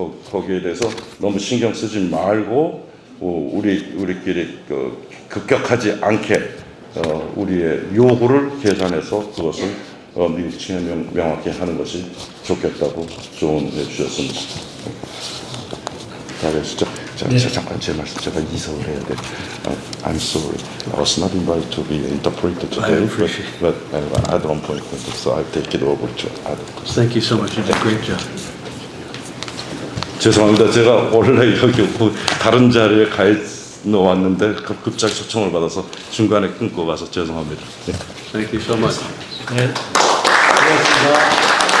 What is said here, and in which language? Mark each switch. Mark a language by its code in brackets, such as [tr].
[ko] 거기에 대해서 너무 신경 쓰지 말고 우리끼리 급격하지 않게 우리의 요구를 계산해서 그것을 미국 측에 명확히 하는 것이 좋겠다고 조언해 주셨습니다. 잘하시죠? 잠깐 제 말씀 제가 이석을 해야 돼. [en] I'm sorry. I was not invited to be interpreter today, but at one point, so I'll take it over to other. Thank you so much. You did a great job. [ko] 죄송합니다. 제가 원래 여기 다른 자리에 가 왔는데 급작히 초청을 받아서 중간에 끊고 가서 죄송합니다. 네. [en] Thank you so much. [ko] 네. 고맙습니다.